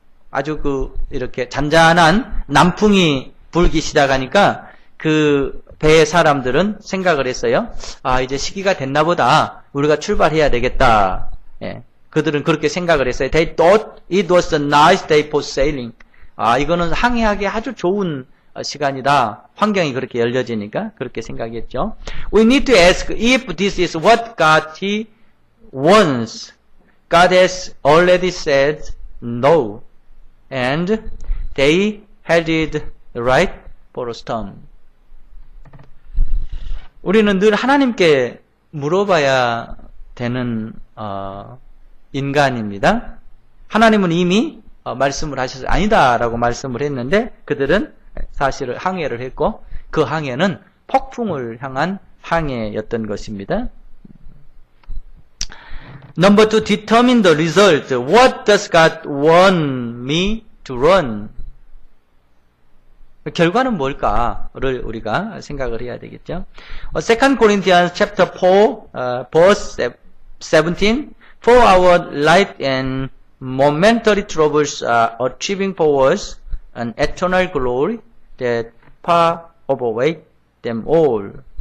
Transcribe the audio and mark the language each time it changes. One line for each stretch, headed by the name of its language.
Korean: 아주 이렇게 잔잔한 남풍이 불기 시작하니까 그 배의 사람들은 생각을 했어요. 이제 시기가 됐나 보다. 우리가 출발해야 되겠다. 그들은 그렇게 생각을 했어요.
English: They thought it was a nice day for sailing.
Korean: 이거는 항해하기 아주 좋은 시간이다. 환경이 그렇게 열려지니까 그렇게 생각했죠.
English: We need to ask if this is what God wants. God has already said no. And they headed right for a storm.
Korean: 우리는 늘 하나님께 물어봐야 되는 인간입니다. 하나님은 이미 말씀을 하셔서 아니다라고 말씀을 했는데 그들은 사실을 항해를 했고 그 항해는 폭풍을 향한 항해였던 것입니다.
English: Number 2, determine the result. What does God want me to run?
Korean: 결과는 뭘까를 우리가 생각을 해야 되겠죠.
English: 2 Corinthians chapter 4, verse 17. For our light and momentary troubles are achieving for us an eternal glory that far overweight them all.